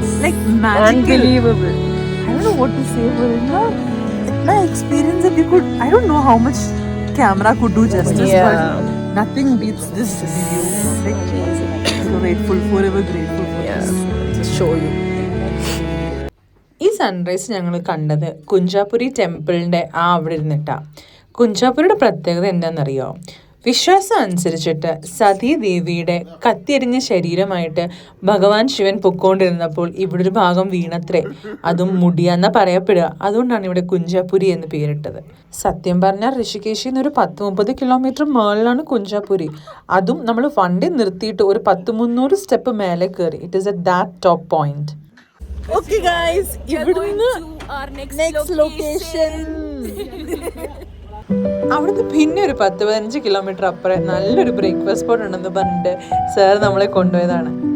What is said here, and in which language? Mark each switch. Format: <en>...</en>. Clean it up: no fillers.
<en>Like magical. Unbelievable. I don't know what to say, but</en> <hi>itna</hi> <en>experience that we could, I don't know how much camera could do justice, Yeah. but nothing beats this view. Like, grateful, forever grateful for this. Just show you.</en> <ml>ഈ sunrise ഞങ്ങൾ കണ്ടത് കുഞ്ചാപുരി ടെമ്പിളിൻ്റെ അവിടെ ഇരുന്നിട്ടാണ്. കുഞ്ചാപുരിയുടെ പ്രത്യേകത എന്താണെന്നറിയോ? വിശ്വാസം അനുസരിച്ചിട്ട് സതീദേവിയുടെ കത്തിയെരിഞ്ഞ ശരീരമായിട്ട് ഭഗവാൻ ശിവൻ പൊക്കോണ്ടിരുന്നപ്പോൾ ഇവിടെ ഒരു ഭാഗം വീണത്രേ. അതും മുടിയാന്ന പറയപ്പെടുക. അതുകൊണ്ടാണ് ഇവിടെ കുഞ്ചാപുരി എന്ന് പേരിട്ടത്. സത്യം പറഞ്ഞാൽ ഋഷികേശിൽ നിന്ന് ഒരു 130 കിലോമീറ്റർ മേളിലാണ് കുഞ്ചാപുരി. അതും നമ്മൾ വണ്ടി നിർത്തിയിട്ട് ഒരു 100-300 സ്റ്റെപ്പ് മേലെ കയറി.</ml> <en>It is at that top point. Okay guys,</en> <ml>ഇവിടുന്ന്</ml> <en>Our next location.</en> <ml>അവിടുന്ന് പിന്നെ ഒരു 10-15 കിലോമീറ്റർ അപ്പുറം നല്ലൊരു ബ്രേക്ക്ഫാസ്റ്റ് സ്പോട്ട് ഉണ്ടെന്ന് പറഞ്ഞിട്ട് സാർ നമ്മളെ കൊണ്ടുപോയതാണ്.</ml>